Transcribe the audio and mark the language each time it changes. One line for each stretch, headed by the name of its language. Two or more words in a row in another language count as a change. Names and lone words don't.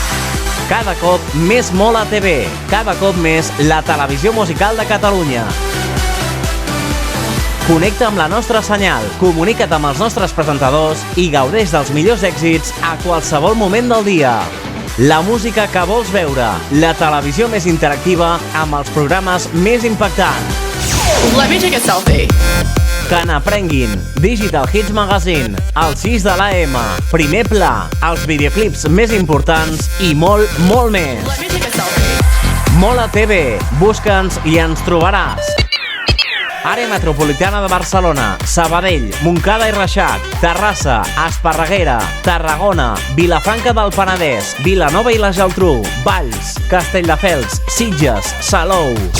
Catalan: Cada cop més Mola TV, cada cop més la televisió musical de Catalunya. Connecta amb la nostra senyal, comunica't amb els nostres presentadors i gaudeix dels millors èxits a qualsevol moment del dia. La música que vols veure, la televisió més interactiva amb els programes més impactants.
English: Let me take a selfie.
Catalan: Que n'aprenguin Digital Hits Magazine, el 6 de l'AM, Primer Pla, els videoclips més importants i molt, molt més.
English: Let me take a selfie.
Catalan: Mola TV, busca'ns i ens trobaràs. Àrea metropolitana de Barcelona, Sabadell, Montcada i Reixac, Terrassa, Esparreguera, Tarragona, Vilafranca del Penedès, Vilanova i la Geltrú, Valls, Castelldefels, Sitges, Salou.